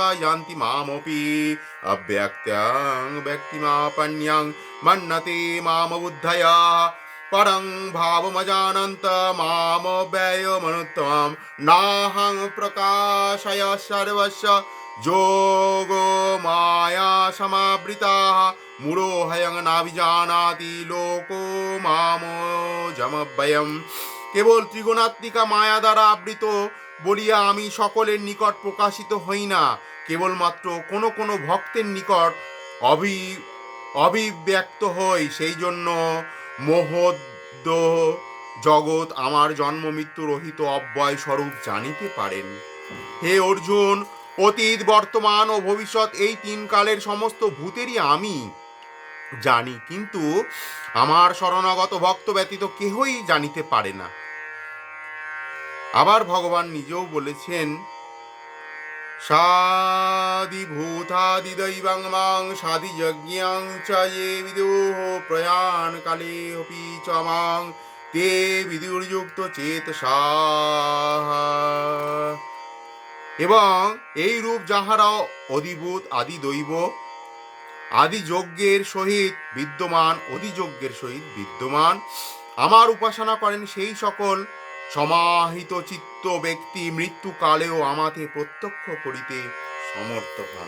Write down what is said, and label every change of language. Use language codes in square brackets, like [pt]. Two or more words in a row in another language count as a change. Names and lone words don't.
[sa] যান্তি মামপি, অব্যক্ত্যং ব্যক্তিমাপন্যং মন্যতে মাম বুদ্ধয়া, পরং ভাবমজানন্ত মাম ব্যয়মনুত্তমম, নাহং প্রকাশয় সর্বস্য যোগো মায়া সমাবৃতাঃ, মূঢ়ো হয়ং নাভিজানাতি লোকো মামো যমব্যয়ম। [bn] কেবল ত্রিগুণাত্মিকা মায়া দ্বারা আবৃত বলিয়া আমি সকলের নিকট প্রকাশিত হই না, কেবলমাত্র কোনো ভক্তের নিকট অভিব্যক্ত হই। সেই জন্য মোহদ্দ জগৎ আমার জন্ম মৃত্যু রহিত অব্যয় স্বরূপ জানিতে পারেন। হে অর্জুন, অতীত বর্তমান ও ভবিষ্যৎ এই তিন কালের সমস্ত ভূতেরই আমি জানি, কিন্তু আমার শরণাগত ভক্ত ব্যতীত কেহই জানিতে পারে না। আবার ভগবান নিজেও বলেছেন, [sa] সাদিভূতাদিদৈবং মাং সাদিযজ্ঞাং চ ये विदुः প্রয়াণ কালে অপি চ মাং তে বিদুর্যুক্ত চেতসাঃ। [bn] এবং এই রূপ যাহারা অধিভূত আদি দৈব আদি যজ্ঞের সহিত বিদ্যমান আমার উপাসনা করেন, সেই সকল সমাহিত চিত্ত ব্যক্তি মৃত্যুকালেও আমাকে প্রত্যক্ষ করিতে সমর্থ হন।